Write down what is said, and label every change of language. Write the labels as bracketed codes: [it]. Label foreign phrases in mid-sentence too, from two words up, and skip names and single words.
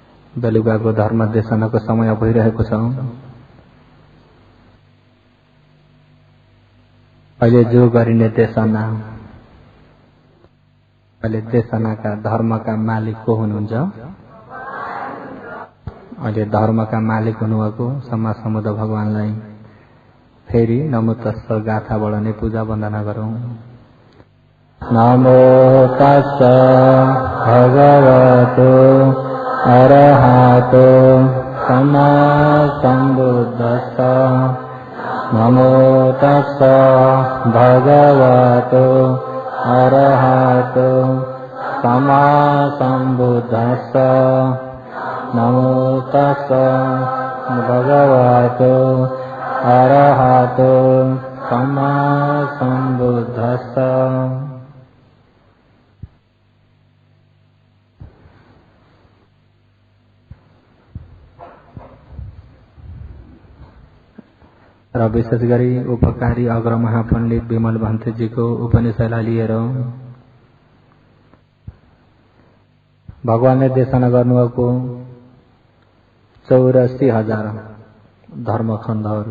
[ne] बेलुकाको धर्म देशनको समय भइरहेको छ। अहिले जो गरिने देशना, अहिले देशनाका धर्मका मालिक को हुनुहुन्छ? अहिले धर्मका मालिक हुनुभएको सम्मा समुद्र भगवानलाई फेरि नमो तस्स गाथाबाट नै पूजा वन्दना गरौं। [pi] नमो तस्स भगवतो अरहतो सम्मा सम्बुद्धस्स। नमो तस्स भगवतो अरहतो सम्मा सम्बुद्धस्स। नमो तस्स भगवतो अरहतो सम्मा सम्बुद्धस्स। [ne] र विशेष गरी उपकारी अग्र महापण्डित विमल भन्तेजीको उपनिषदलाई लिएर भगवानले देशना गर्नुभएको 84,000 धर्मखण्डहरू।